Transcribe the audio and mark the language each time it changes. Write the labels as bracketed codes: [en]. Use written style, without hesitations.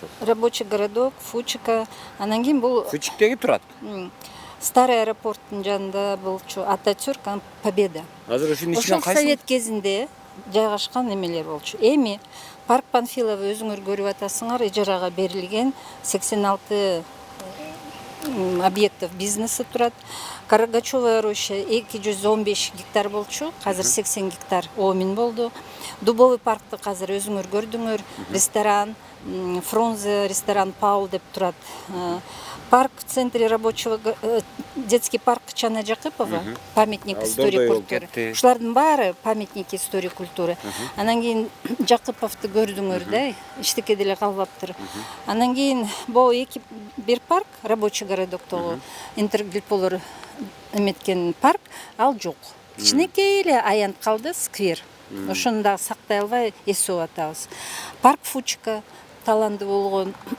[ru] Рабочий городок, Фучика. [ky] Анан кийин бул Фучиктеги турат. Старый аэропорттун жанында болчу, Ататюрк, Победа. Азыр ушунун Ошол ичинен кайсы? совет кезинде жайгашкан эмелер болчу. Эми парк Панфилова өзүңөр көрүп атасыңар, ижарага берилген 86 объектов бизнеси турат. Каргачева роща 215 гектар болчу, азыр 80 гектар оомин болду. Дубовый паркты азыр өзүңөр көрдүңөр, ресторан, Фрунзе, ресторан Паул деп турат. [ru] Парк в центре рабочего, детский парк Кычана Жакыпова, памятник истории культуры. [ky] Ушулардын баары [ru] памятник истории культуры. [ky] Анан кийин Жакыповду көрдүңөр да, эчтеке деле калбаптыр. Анан кийин бул бир парк, рабочий городоктогу интергильполор эметкен парк, ал жок. Кичинекей эле аянт калды, сквер. Ошону дагы сактай албай эсип атабыз. Парк Фучика таланды болгон.